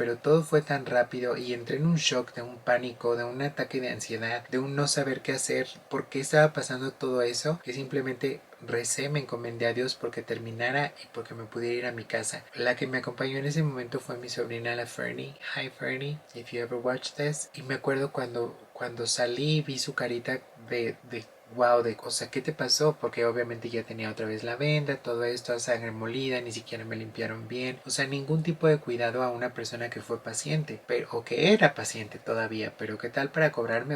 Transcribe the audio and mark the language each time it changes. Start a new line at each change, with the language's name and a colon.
Spanish: Pero todo fue tan rápido y entré en un shock, de un pánico, de un ataque de ansiedad, de un no saber qué hacer, por qué estaba pasando todo eso, que simplemente recé, me encomendé a Dios porque terminara y porque me pudiera ir a mi casa. La que me acompañó en ese momento fue mi sobrina, la Fernie.
English: Hi Fernie, if you ever watch this.
Spanish: Y me acuerdo cuando salí y vi su carita de wow, o sea, ¿qué te pasó? Porque obviamente ya tenía otra vez la venda, todo esto, sangre molida, ni siquiera me limpiaron bien. O sea, ningún tipo de cuidado a una persona que fue paciente, pero, o que era paciente todavía, pero ¿qué tal para cobrarme?